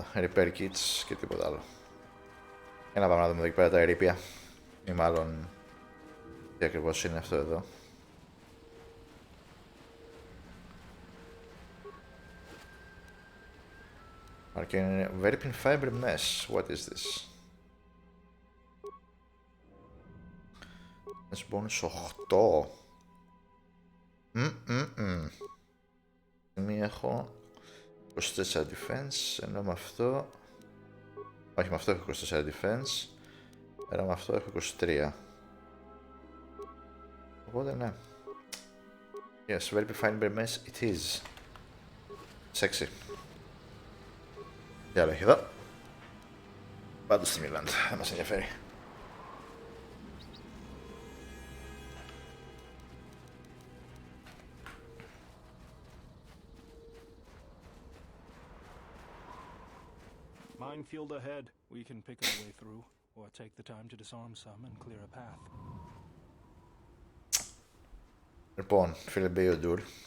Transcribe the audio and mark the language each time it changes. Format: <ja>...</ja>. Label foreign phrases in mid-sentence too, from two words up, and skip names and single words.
<en>Repair kits</en> <el>και τίποτα άλλο. Για να πάμε να δούμε εδώ εκεί πέρα τα ερείπια. Ή μάλλον τι ακριβώς είναι αυτό εδώ.</el> <en>Arcane Verpin Fiber Mesh. What is this? Mesh bonus 8.</en> <el>Μία έχω 24 defense, ενώ με αυτό... Όχι, με αυτό έχω 24 defense, ενώ με αυτό έχω 23. Οπότε ναι.</el> <en>Yes, very fine mess it is. Sexy.</en> <el>Τι άλλο έχει εδώ? Πάντως στη Μιλάντα, δεν μας ενδιαφέρει.</el> <en>Minefield ahead. We can pick our way through, or take the time to disarm some and clear a path.</en> <el>Λοιπόν, φίλε Μπέιοντουρ.</el>